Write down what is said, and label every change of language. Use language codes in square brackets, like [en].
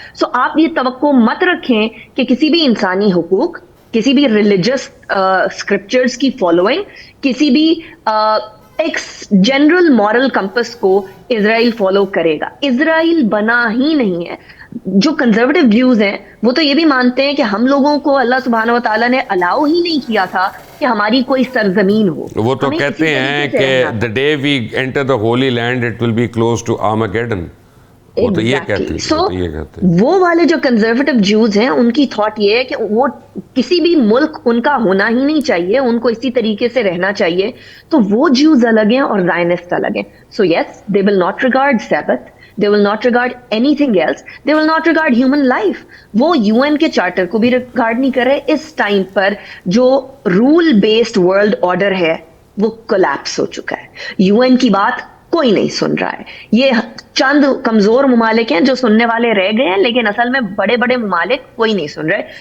[ur] سو آپ یہ توقع مت رکھیں کہ کسی بھی انسانی حقوق, کسی بھی ریلیجس اسکرپچرز کی فالوئنگ, کسی بھی ایک جنرل مورل کمپس کو اسرائیل فالو کرے گا. اسرائیل بنا ہی نہیں ہے. جو کنزرویٹو ویوز ہیں وہ تو یہ بھی مانتے ہیں کہ ہم لوگوں کو اللہ سبحانہ و تعالیٰ نے الاؤ ہی نہیں کیا تھا کہ ہماری کوئی سرزمین ہو. وہ تو کہتے ہیں کہ [en] the day we enter the holy land it will be close to Armageddon. [ur] وہ تو یہ کہتے ہیں. سو وہ والے جو کنزرویٹو جوز ہیں ان کی تھاٹ یہ ہے کہ وہ کسی بھی ملک ان کا ہونا ہی نہیں چاہیے, ان کو اسی طریقے سے رہنا چاہیے. تو وہ جوز الگ ہیں اور زائنسٹ الگ ہیں. [en] So yes, they will not regard Sabbath, they will not regard anything else, they will not regard human life. [ur] وہ UN کے چارٹر کو بھی ریگارڈ نہیں کر رہے. اس ٹائم پر جو رول بیسڈ ورلڈ آرڈر ہے وہ کولیپس ہو چکا ہے. UN کی بات کوئی نہیں سن رہا ہے. یہ چند کمزور ممالک ہیں جو سننے والے رہ گئے ہیں, لیکن اصل میں بڑے بڑے ممالک کوئی نہیں سن رہے.